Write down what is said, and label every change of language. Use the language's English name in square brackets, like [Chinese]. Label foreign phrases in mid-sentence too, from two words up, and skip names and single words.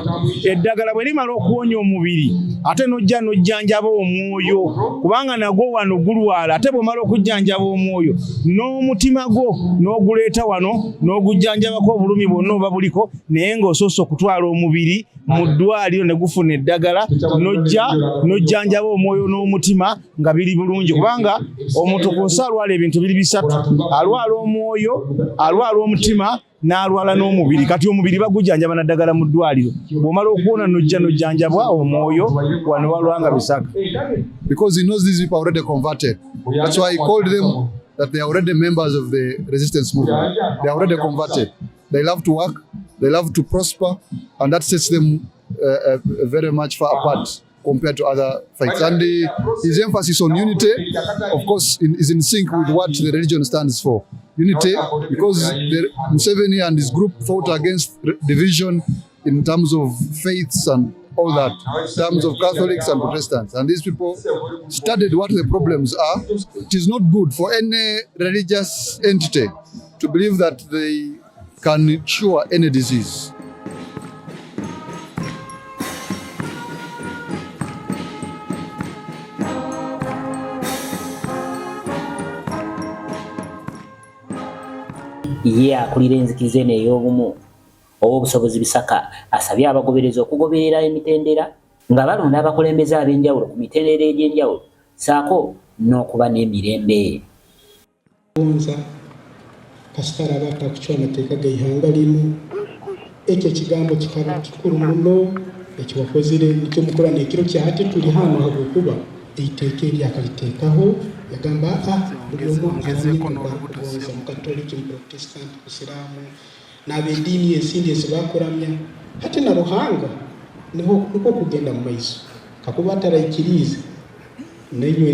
[Ganda] Eddagala bwe limala okuwonya omubiri ate nojja nojjanjaba omwoyo kubanga nagwo wano gulwala, ate bw'omala okujjanjaba omwoyo n'omutima gwo n'oguleeta wano n'ogujjanjabako obulumi bwonna oba buliko, naye ng'osoose okutwala omubiri mu ddwaliro ne gufuna eddagala nojjanjaba omwoyo n'omutima nga biri bulungi, kubanga omuntu ku nsi alwala ebintu biri bisatu: alwala omwoyo, alwala omutima n'alwala n'omubiri. Kati omubiri bagujjanjaba na ddagala mu ddwaliro, bw'omala okuwona nojja nojjanjabwa omwoyo wano walwanga Bisaka. [English] Because he knows these people are already converted. That's why he called them that they are already members of the resistance movement. They are already converted. They love to work, they love to prosper, and that sets them very much far apart compared to other fights. And his emphasis on unity, of course, is in sync with what the religion stands for. Unity, because Museveni and his group fought against division in terms of faiths and all that, in terms of Catholics and Protestants. And these people studied what the problems are. It is not good for any religious entity to believe that they can cure any disease. [Ganda] Ye akulira enzikiriza eno ey'Obumu Owobusobozi Bisaka asabye abagoberezi okugoberera emitendera nga balonda abakulembeze ab'enjawulo ku mitendera egy'enjawulo saako n'okuba n'emirembe. [Nyoro] Kasitara abata kuchwa amateeka g'eihanga limu ekyo ekigambo kikulu muno ekiwakozire nicyo mukola n'ekiro kya hati tuli hano habwokuba eiteeka eryakaliteekaho yagamba buli omu agamye kugonza mu katoliki mu protestant musiraamu n'ab'eddiini ezindi ezibakuramya hati na Ruhanga niko kugenda mu maiso kakuba atarayikirize nenywe